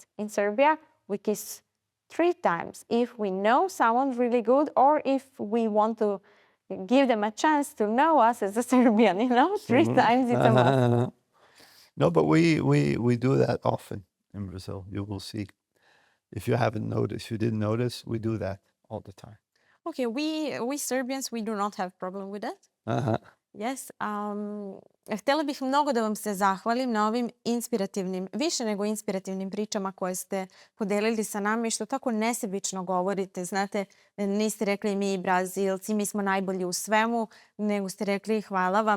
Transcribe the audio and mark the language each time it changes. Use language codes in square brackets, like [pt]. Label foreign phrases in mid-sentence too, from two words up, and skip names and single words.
[en] In Serbia, we kiss 3 times if we know someone really good or if we want to give them a chance to know us as a Serbian, 3 times it's a must. No, but we do that often in Brazil. You will see. If you haven't noticed, you didn't notice, we do that all the time. Okay, we Serbians, we do not have problem with that. Yes. [sr] Htjela bih mnogo da vam se zahvalim na ovim inspirativnim, više nego inspirativnim pričama koje ste podelili sa nama i što tako nesebično govorite. Znate, niste rekli mi Brazilci, mi smo najbolji u svemu, nego ste rekli hvala vam.